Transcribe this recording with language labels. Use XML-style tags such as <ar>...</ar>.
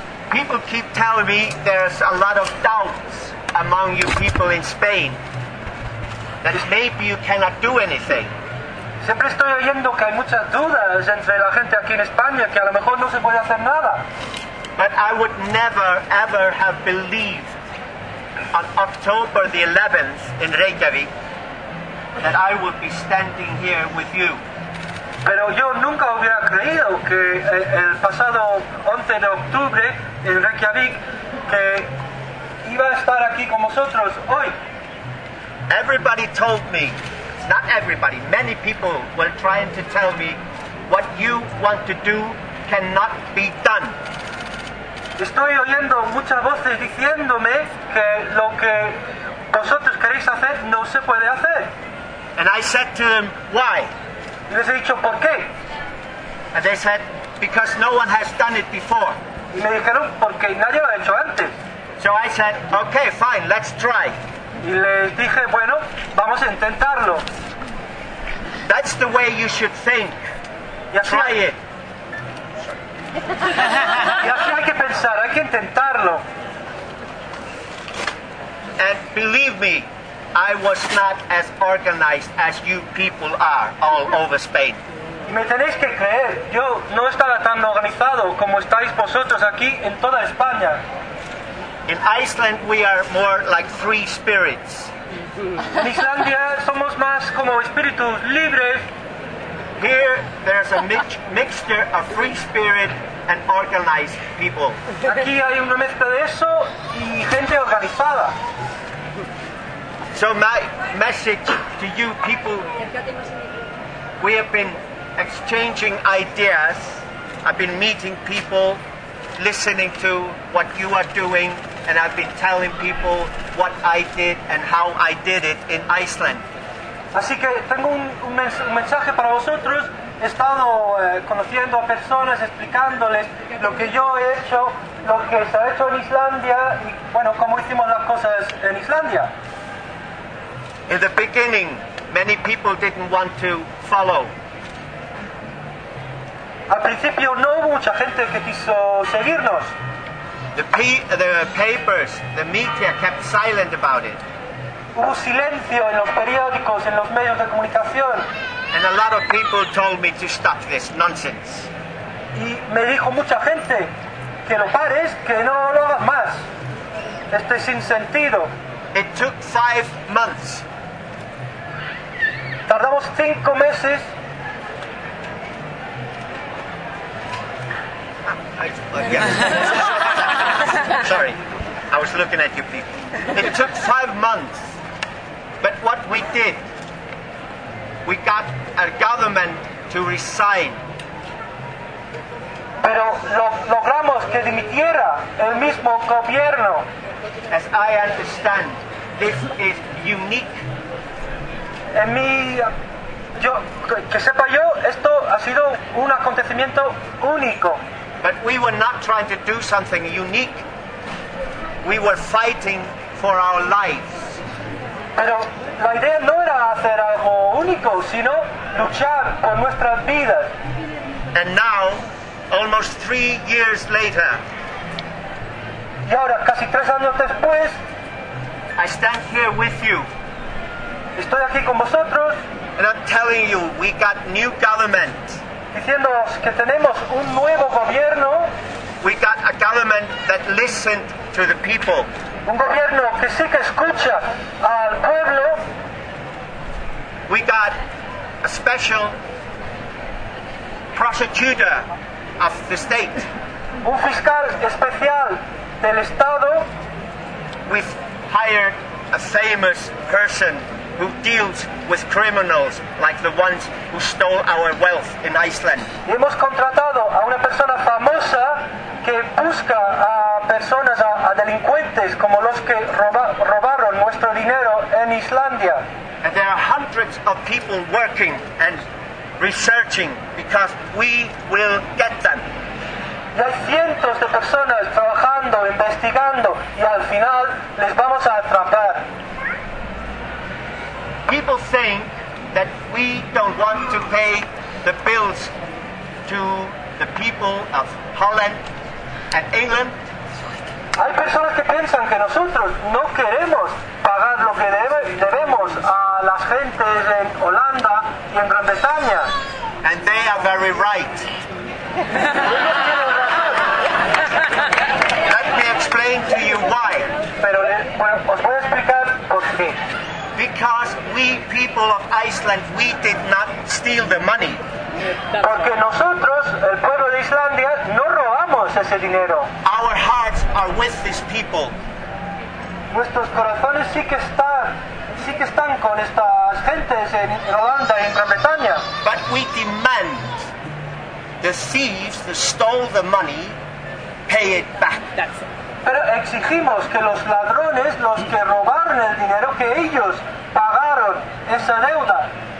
<en>People keep telling me there's a lot of doubts among you people in Spain that maybe you cannot do anything.</en> <es>Siempre estoy oyendo que hay muchas dudas entre la gente aquí en España que a lo mejor no se puede hacer nada.</es> <en>But I would never ever have believed on October the 11th in Reykjavik that I would be standing here with you.</en> <es>Pero yo nunca hubiera creído que el pasado 11 de octubre en Reykjavik que iba a estar aquí con vosotros hoy.</es> <en>Everybody told me, not everybody, many people were trying to tell me what you want to do cannot be done.</en> <es>Estoy oyendo muchas voces diciéndome que lo que vosotros queréis hacer no se puede hacer.</es> <en>And I said to them, why?</en> <es>Y les he dicho, ¿por qué?</es> <en>And they said, because no one has done it before.</en> <es>Y me dijeron, porque nadie lo ha hecho antes.</es> <en>So I said, okay, fine, let's try.</en> <es>Y les dije, bueno, vamos a intentarlo.</es> <en>That's the way you should think. Try it.</en> <es>Y así hay que pensar, hay que intentarlo.</es> <en>And believe me, I was not as organized as you people are all over Spain.</en> <es>Me tenéis que creer, yo no estaba tan organizado como estáis vosotros aquí en toda España.</es> <en>In Iceland we are more like free spirits.</en> <es>En Islandia somos más como espíritus libres.</es> <en>Here there's a mixture of free spirit and organized people.</en> <es>Aquí hay una mezcla de eso y gente organizada.</es> <en>So my message to you people, we have been exchanging ideas, I've been meeting people, listening to what you are doing, and I've been telling people what I did and how I did it in Iceland.</en> <es>Así que tengo un mensaje para vosotros, he estado conociendo a personas, explicándoles lo que yo he hecho, lo que se ha hecho en Islandia y bueno, cómo hicimos las cosas en Islandia.</es> <en>In the beginning, many people didn't want to follow.</en> <es>Al principio no hubo mucha gente que quiso seguirnos.</es> <en>The papers, the media kept silent about it.</en> <es>Hubo silencio en los periódicos, en los medios de comunicación.</es> <en>And a lot of people told me to stop this nonsense.</en> <es>Y me dijo mucha gente que lo pares, que no lo hagas más. Este es sin sentido.</es> <en>It took 5 months.</en> <es>Tardamos 5 meses.</es> <en>Sorry, I was looking at you people. It took 5 months. But what we did, we got a government to resign.</en> <es>Pero logramos que dimitiera el mismo gobierno.</es> <en>As I understand, this is unique.</en> <es>En mi, yo, que sepa yo, esto ha sido un acontecimiento único.</es> <en>But we were not trying to do something unique. We were fighting for our lives.</en> <es>Pero la idea no era hacer algo único, sino luchar por nuestras vidas.</es> <en>And now, almost 3 years later,</en> <es>y ahora, casi 3 años después,</es> <en>I stand here with you.</en> <es>Estoy aquí con vosotros.</es> <en>And I'm telling you, we got new government.</en> <es>Diciéndoos que tenemos un nuevo gobierno.</es> <en>We got a government that listened to the people.</en> <es>Un gobierno que sí que escucha al pueblo.</es> <en>We got a special prosecutor of the state.</en> <es>Un fiscal especial del estado.</es> <en>We've hired a famous person who deals with criminals like the ones who stole our wealth in Iceland.</en> <es>Y hemos contratado a una persona famosa que busca a personas, a delincuentes como los que robaron nuestro dinero en Islandia.</es> <en>And there are hundreds of people working and researching because we will get them.</en> <es>Y hay cientos de personas trabajando, investigando y al final les vamos a atrapar.</es> <en>People think that we don't want to pay the bills to the people of Holland and England.</en> <es>Hay personas que piensan que nosotros no queremos pagar lo que debemos a las gentes en Holanda y en Gran Bretaña.</es> <en>And they are very right. Let me explain to you why.</en> <es>Pero bueno, os voy a explicar por qué.</es> <en>Because we people of Iceland, we did not steal the money.</en> <es>Porque nosotros, el pueblo de Islandia, no robamos ese dinero.</es> <en>Our hearts are with these people.</en> <es>Nuestros corazones sí que están con estas gentes en Holanda y en Gran Bretaña.</es> <en>But we demand the thieves that stole the money pay it back. That's it.</en> <es>Pero exigimos que los ladrones, los que robaron el dinero, que ellos pagaron esa deuda.</es>